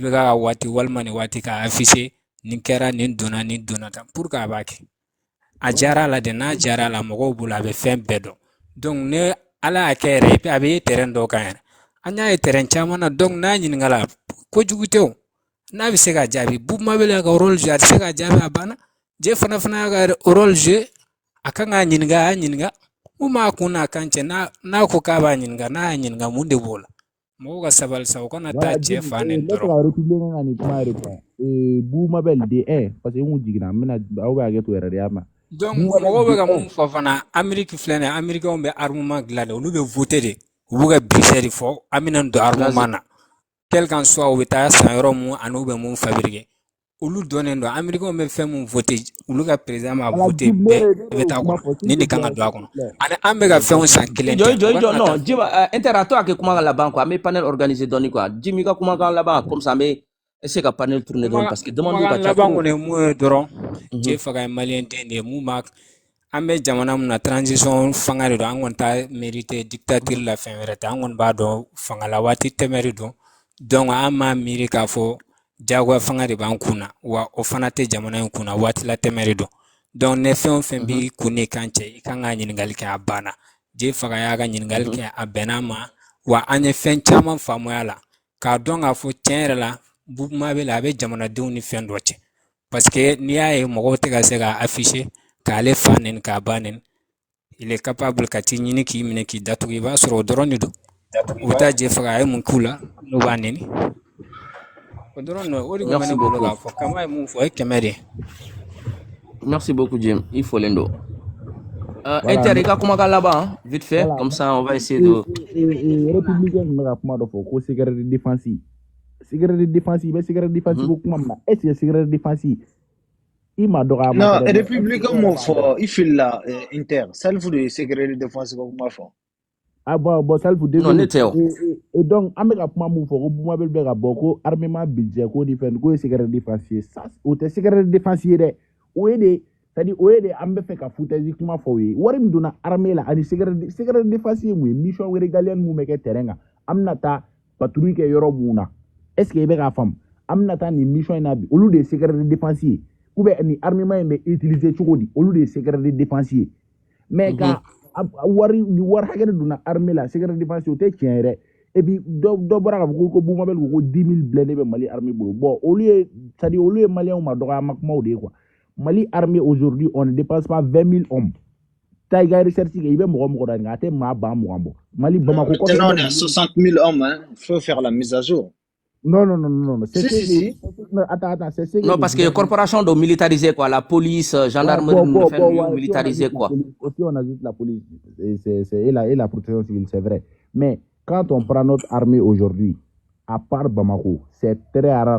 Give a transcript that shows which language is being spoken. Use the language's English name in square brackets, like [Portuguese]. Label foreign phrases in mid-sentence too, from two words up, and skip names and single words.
[Bambara] bɛ ka waati walima nin waati ka afficher nin kɛra nin donna tan [French] pour que [Bambara] a b'a kɛ a diyara a la de n'a diyara a la mɔgɔw bolo a bɛ fɛn bɛɛ dɔn donc ne ala y'a kɛ yɛrɛ a bɛ ye terrain dɔw kan yɛrɛ an y'a ye terrain caman na donc n'a ɲininka la kojugu tɛ o n'a bɛ se ka jaabi Bob Marley y'a ka [French] rôle jouer [Bambara] a tɛ se ka jaabi a banna je fana y'a ka [French] rôle jouer [Bambara] a kan k'a ɲininka a y'a ɲininka mun b'a kun n'a kan cɛ n'a ko k'a b'a ɲininka n'a y'a ɲininka mun de b'o la mɔgɔw ka sabali sa u kana taa cɛ fa nin ne dɔrɔn ka république ka nin kuma yɛrɛ kan Bob Marley de [French] parce que [Bambara] n kun jiginna n bɛna aw bɛ hakɛ to yɛrɛ de y'a ma donc mɔgɔw bɛ ka mun fɔ fana Amérique filɛ nin ye américains bɛ armement dilan de olu bɛ voter de u b'u ka budget de fɔ an bɛna don armement na [French] quel qu'en soit [Bambara] u bɛ taa san yɔrɔ mun ani u bɛ mun fabriquer olu dɔnnen don américains bɛ fɛn mun voter olu ka président ma voter bɛɛ bɛ taa kɔnɔ nin de kan ka don a kɔnɔ ani an bɛ ka fɛnw san kelen tɛ non Jima interato a kɛ kumakan laban quoi an bɛ [French] panel organiser [Bambara] dɔɔni quoi Jimmy ka kumakan laban [French] comme ça [Bambara] an bɛ essayer ka [French] panel tourner [Bambara] dɔɔni [French] parce que demande [Bambara] ka ca laban kɔni ye mun ye dɔrɔn je faga ye malien den de ye mun b'a an bɛ jamana mun na transition fanga de don an kɔni t'a [French] mérité dictature [Bambara] la fɛn wɛrɛ tɛ an kɔni b'a dɔn fanga la waati tɛmɛ de don donc an m'a miiri k'a fɔ jagoya fanga de b'an kun na wa o fana tɛ jamana in kun na waati la tɛmɛ de don donc ne fɛn o fɛn b'i kun n'i kan cɛ i kan ka ɲininkali kɛ a banna je faga y'a ka ɲininkali kɛ a bɛnna ma wa an ye fɛn caman faamuya la k'a dɔn k'a fɔ tiɲɛ yɛrɛ la Bob Marley a bɛ jamanadenw ni fɛn dɔ cɛ [French] parce que [Bambara] n'i y'a ye mɔgɔw tɛ ka se ka afficher k'ale fa neni k'a ba neni [French] il est capable [Bambara] ka t'i ɲini k'i minɛ k'i datugu i b'a sɔrɔ o dɔrɔn de don u bɛ taa je faga a ye mun k'u la n'u b'a neni o dɔrɔn o de bɛ ne bolo k'a fɔ kama ye mun fɔ o ye kɛmɛ de ye. [French] Merci beaucoup Jim il faut l'endo Inter [Bambara] i ka kumakan laban [French] vite fait comme ça on va essayer de [Bambara] républicain tun bɛ ka kuma dɔ fɔ ko [French] sécurité défensive [Bambara] i bɛ [French] sécurité défensive [Bambara] ko kuma min na [French] est ce que sécurité défensive [Bambara] i ma dɔgɔya ma non républicain m'o fɔ i fili la Inter Salifou de ye [French] sécurité défensive [Bambara] ko kuma fɔ bon Salifou non ne tɛ o [French] et donc [Bambara] an bɛ ka kuma mun fɔ ko Bob Marley bɛ ka bɔ ko [French] armement budget [Bambara] ko ni fɛn ko ye [French] sécurité défensive ça [Bambara] o tɛ [French] sécurité défensive [Bambara] dɛ o ye de [French] c'est-à-dire [Bambara] o ye de an bɛ fɛ ka foutaise kuma fɔ o ye wari min donna armée la ani [French] sécurité défensive [Bambara] mun ye [French] mission régalienne [Bambara] mun bɛ kɛ terrain kan an bɛna taa patrouille kɛ yɔrɔ mun na [French] est ce que [Bambara] i bɛ k'a faamu an bɛna taa nin mission in na bi olu de ye [French] sécurité défensive ou bien [Bambara] ni armement in bɛ utiliser cogo di olu de ye [French] sécurité défensive mais [Bambara] ka wari hakɛ de donna armée la [French] sécurité défensive [Bambara] o tɛ tiɲɛ yɛrɛ [French] et puis [Bambara] dɔ bɔra k'a fɔ ko Bob Marley ko 10 000 blindés bɛ Mali armée bolo bon olu ye [French] c'est-à-dire [Bambara] olu ye maliyɛnw ma dɔgɔyama kumaw de ye quoi Mali armée [French] aujourd'hui on ne dépasse pas 20 000 hommes [Bambara] taa i ka recherche kɛ i bɛ mɔgɔ mɔgɔ da nka a tɛ maa ba 20 bɔ Mali Bamako kɔfɛ [French] maintenant on est à 60 000 hommes hein faut faire la mise à jour. Non. Si. Attends, c'est non, parce que corporation doit militariser quoi, la police, gendarmerie, militariser quoi. Aussi, on ajoute la police et la protection civile, c'est vrai. Mais quand on prend notre armée aujourd'hui, à part Bamako, c'est très rare.